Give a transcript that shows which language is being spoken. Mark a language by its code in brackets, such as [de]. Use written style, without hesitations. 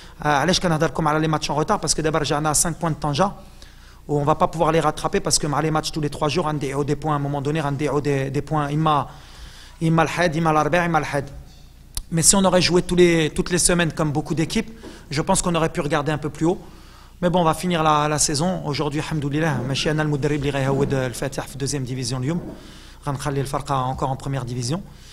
[ar] علاش كنهضركم على [fr] les matchs en retard parce que d'abord [ar] رجعنا [fr] à 5 points de Tanja où on va pas pouvoir les rattraper parce que les matchs tous les 3 jours [ar] غنديعوا [fr] des points à un moment donné, غنديعوا des points [ar] إما الحد إما الأربع إما الحد. [fr] Mais si on aurait joué toutes les semaines comme beaucoup d'équipes, je pense qu'on aurait pu regarder un peu plus haut. Mais bon, on va finir la saison. [ar] Aujourd'hui, alhamdoulilah, ماشي أنا المدرب اللي غيهود الفاتح في 2e division اليوم. غنخلي الفرقة [fr] encore en première division.